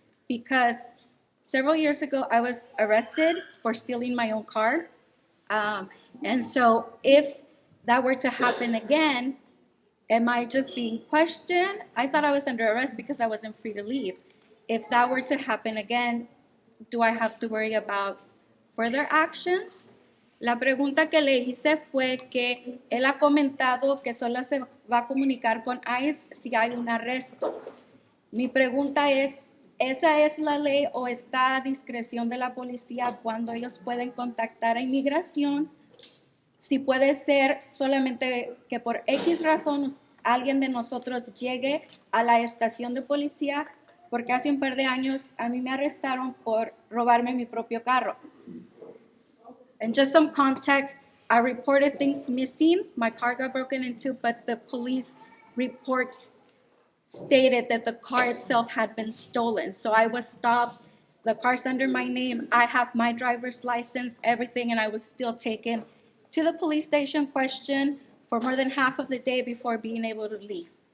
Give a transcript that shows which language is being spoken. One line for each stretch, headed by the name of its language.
English: Because several years ago, I was arrested for stealing my own car. And so if that were to happen again, am I just being questioned? I thought I was under arrest because I wasn't free to leave. If that were to happen again, do I have to worry about further actions?
Spanish: La pregunta que le hice fue que él ha comentado que solo se va a comunicar con ICE si hay un arresto. Mi pregunta es, ¿esa es la ley o está a discreción de la policía cuando ellos pueden contactar a inmigración? Si puede ser solamente que por X razón alguien de nosotros llegue a la estación de policía, porque hace un par de años a mí me arrestaron por robarme mi propio carro.
English: And just some context, I reported things missing. My car got broken into, but the police reports stated that the car itself had been stolen. So I was stopped. The car's under my name. I have my driver's license, everything, and I was still taken to the police station, questioned for more than half of the day before being able to leave.